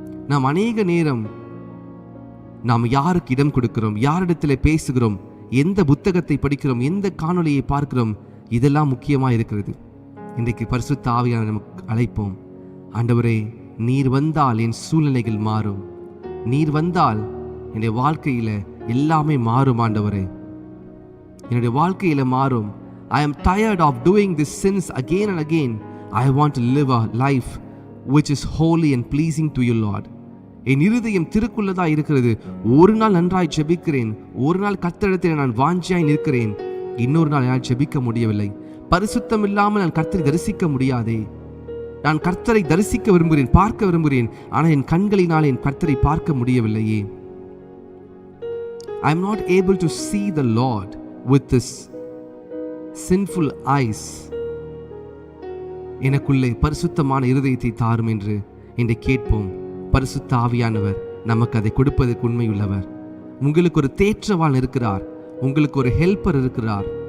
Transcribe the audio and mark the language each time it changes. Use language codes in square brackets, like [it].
[ta] நாம் அநேக நேரம் நாம் யாருக்கு இடம் கொடுக்கிறோம், யாரிடத்தில் பேசுகிறோம், எந்த புத்தகத்தை படிக்கிறோம், எந்த காணொளியை பார்க்கிறோம், இதெல்லாம் முக்கியமாக இருக்கிறது. இன்றைக்கு பரிசுத்த ஆவியானவரை நமக்கு அழைப்போம். ஆண்டவரே, நீர் வந்தால் என் சூழ்நிலைகள் மாறும், நீர் வந்தால் என்னுடைய வாழ்க்கையில எல்லாமே மாறும். ஆண்டவரே, என்னுடைய வாழ்க்கையில மாறும். [en] I am tired of doing these sins again and again. I want to live a life which is holy and pleasing to you, Lord. [ta] என் இருதயம் திருக்குள்ளதா இருக்கிறது. ஒரு நாள் நன்றாய் ஜெபிக்கிறேன், ஒரு நாள் கர்த்தரிடத்தில் நான் வாஞ்சியாய் நிற்கிறேன், இன்னொரு நாள் என்னால் ஜெபிக்க முடியவில்லை. பரிசுத்தம் இல்லாமல் நான் கர்த்தரை தரிசிக்க முடியாதே. நான் கர்த்தரை தரிசிக்க விரும்புகிறேன், பார்க்க விரும்புகிறேன், ஆனால் என் கண்களினால் என் கர்த்தரை பார்க்க முடியவில்லையே. [en] I am not able to see the Lord with this sinful eyes. [ta] எனக்குள்ளே பரிசுத்தமான இருதயத்தை தாரும் என்று இன்றை கேட்போம். பரிசுத்த ஆவியானவர் நமக்கு அதை கொடுப்பதற்கு உண்மையுள்ளவர். உங்களுக்கு ஒரு தேற்றவாளன் இருக்கிறார், உங்களுக்கு ஒரு ஹெல்ப்பர் இருக்கிறார்.